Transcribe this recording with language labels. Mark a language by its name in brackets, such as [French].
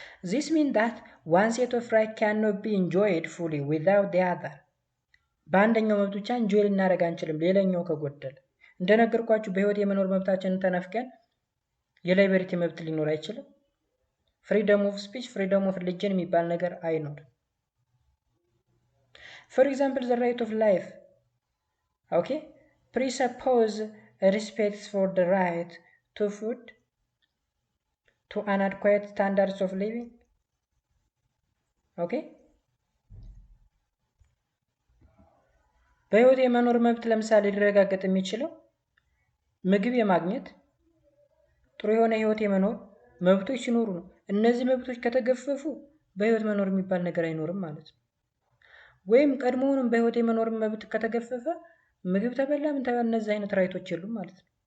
[English] this means that one set of rights cannot be enjoyed fully without the other። [Amharic] በአንደኛው መብት ብቻ እንጆይ ልናደርግ አንችልም ሌላኛው ከጎደለ። እንደነገርኳችሁ በህይወት የመኖር መብታችንን ተነፍገን የላይበሪቲ መብት ሊኖር አይችልም። ፍሪደም ኦፍ ስፒች፣ ፍሪደም ኦፍ ሪሊጅን የሚባል ነገር አይኖርም። [English] for example the right of life okay presuppose respect for the right to food to inadequate standards of living. [Amharic] ኦኬ በህይወት የመኖር መብት ለምሳሌ ሊረጋገጥ የሚችለው ምግብ የማግኘት ጥሩ የሆነ ህይወት የመኖር መብቶች ሲኖሩ ነው። እነዚህ መብቶች ከተገፈፉ በህይወት መኖር የሚባል ነገር አይኖርም ማለት ነው። ወይም ቀድሞውንም በህይወት የመኖር መብት ከተገፈፈ ምግብ ተበላ ምን ተበላ እነዚህ አይነት ራይቶች የሉም ማለት ነው።